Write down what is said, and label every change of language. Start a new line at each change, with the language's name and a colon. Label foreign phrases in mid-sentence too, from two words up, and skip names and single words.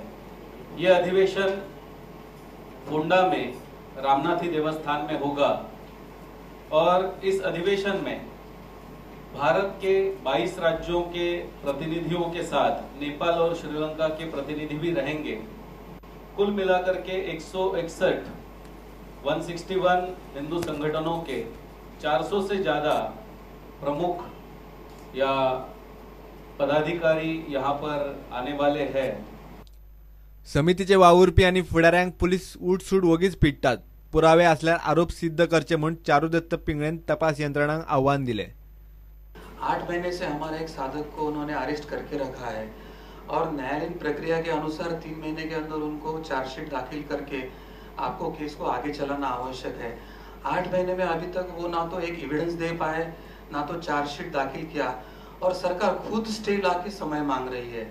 Hindi: यह अधिवेशन फोंडा में रामनाथी देवस्थान में होगा और इस अधिवेशन में भारत के 22 राज्यों के प्रतिनिधियों के साथ नेपाल और श्रीलंका के प्रतिनिधि भी रहेंगे। कुल मिलाकर के 161 हिंदू संगठनों के 400 से ज्यादा प्रमुख या पदाधिकारी यहाँ पर आने वाले हैं।
Konkani: समितीचे वावुरपी आणि फुडाऱ्यांक पुलीस उठसूट वगीच पिट्टात। पुरावे असल्यार आरोप सिद्ध करचे म्हणून चारुदत्त पिंगळेन तपास यंत्रणांक आव्हान दिले।
Hindi: 8 महीने से हमारे एक साधक को उन्होंने अरेस्ट करके रखा है और न्यायालयीन प्रक्रिया के अनुसार 3 महीने के अंदर उनको चार्जशीट दाखिल करके आपको केस को आगे चलाना आवश्यक है। 8 महीने में अभी तक वो ना तो एक एविडेंस दे पाए ना तो चार्जशीट दाखिल किया और सरकार खुद स्टे ला के समय मांग रही है।